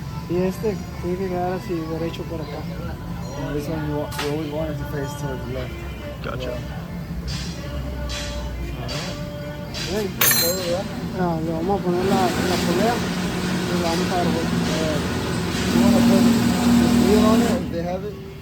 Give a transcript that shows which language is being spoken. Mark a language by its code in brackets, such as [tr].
[es] Y este tiene que quedar así derecho por acá. [en] And this one you always want it to face towards the left. Gotcha. [es] ¿Ven? Le vamos a poner la polea y la vamos a dar vuelta. [en] You want to put the wheel on it if they have it?